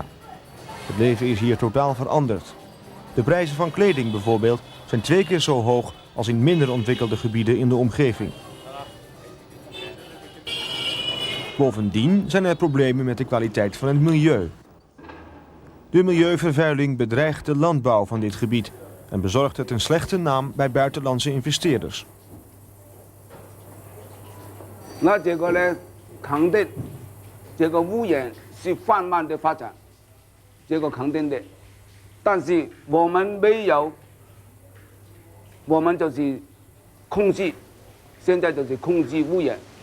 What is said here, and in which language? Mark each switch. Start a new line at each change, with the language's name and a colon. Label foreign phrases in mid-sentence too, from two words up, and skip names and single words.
Dutch: Het leven is hier totaal veranderd. De prijzen van kleding bijvoorbeeld zijn 2 keer zo hoog als in minder ontwikkelde gebieden in de omgeving. Bovendien zijn er problemen met de kwaliteit van het milieu. De milieuvervuiling bedreigt de landbouw van dit gebied en bezorgt het een slechte naam bij buitenlandse investeerders.
Chinese: 那结果呢，肯定这个污染是缓慢的发展，这个肯定的。但是我们没有，我们就是控制，现在就是控制污染。